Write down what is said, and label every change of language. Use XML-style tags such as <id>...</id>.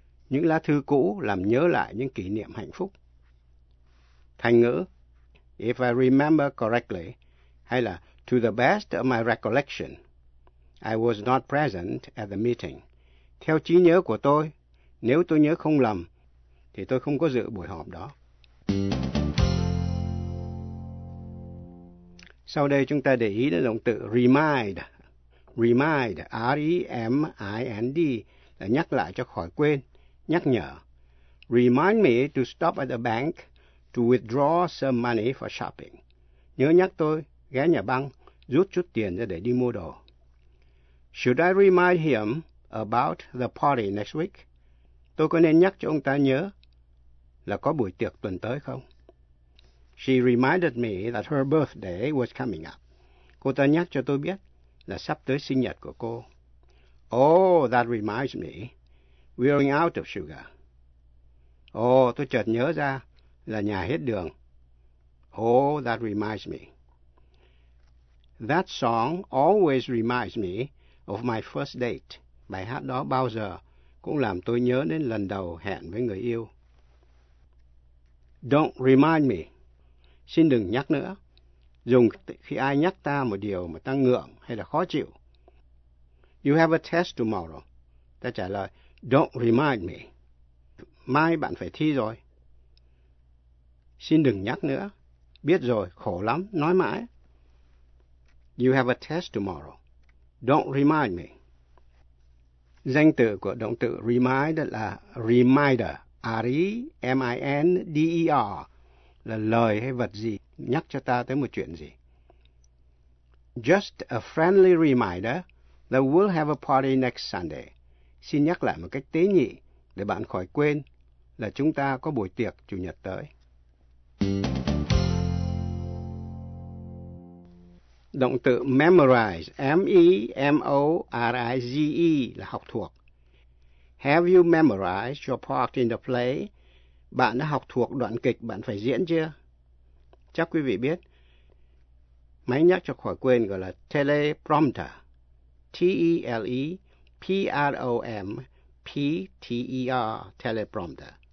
<vi>Những lá thư cũ làm nhớ lại những kỷ niệm hạnh phúc. Thành ngữ,</vi> <en>if I remember correctly,</en> <vi>hay là</vi> <en>to the best of my recollection, I was not present at the meeting.</en> <vi>Theo trí nhớ của tôi, nếu tôi nhớ không lầm, thì tôi không có dự buổi họp đó. Sau đây chúng ta để ý đến động từ remind. Remind, R-E-M-I-N-D, là nhắc lại cho khỏi quên, nhắc nhở.</vi> <en>Remind me to stop at the bank to withdraw some money for shopping.</en> <vi>Nhớ nhắc tôi ghé nhà băng rút chút tiền ra để đi mua đồ.</vi> <en>Should I remind him about the party next week?</en> <vi>Tôi có nên nhắc cho ông ta nhớ là có buổi tiệc tuần tới không?</vi> <en>She reminded me that her birthday was coming up.</en> <vi>Cô ta nhắc cho tôi biết là sắp tới sinh nhật của cô.</vi> <en>Oh, that reminds me. We're running out of sugar.</en> <vi>Oh, tôi chợt nhớ ra là nhà hết đường.</vi> <en>Oh, that reminds me. That song always reminds me of my first date.</en> <vi>Bài hát đó bao giờ cũng làm tôi nhớ đến lần đầu hẹn với người yêu.</vi> <en>Don't remind me.</en> <vi>Xin đừng nhắc nữa. Dùng khi ai nhắc ta một điều mà ta ngượng hay là khó chịu.</vi> <en>You have a test tomorrow.</en> <vi>Ta trả lời,</vi> <en>don't remind me.</en> <vi>Mai bạn phải thi rồi. Xin đừng nhắc nữa. Biết rồi, khổ lắm, nói mãi.</vi> <en>You have a test tomorrow. Don't remind me.</en> <vi>Danh từ của động từ remind là reminder, R-E-M-I-N-D-E-R, là lời hay vật gì, nhắc cho ta tới một chuyện gì.</vi> <en>Just a friendly reminder that we'll have a party next Sunday.</en> <vi>Xin nhắc lại một cách tế nhị để bạn khỏi quên là chúng ta có buổi tiệc Chủ nhật tới. Động từ memorize, M-E-M-O-R-I-Z-E, là học thuộc.</vi> <en>Have you memorized your part in the play?</en> <vi>Bạn đã học thuộc đoạn kịch bạn phải diễn chưa? Chắc quý vị biết, máy nhắc cho khỏi quên gọi là teleprompter, T-E-L-E-P-R-O-M-P-T-E-R, teleprompter.</vi>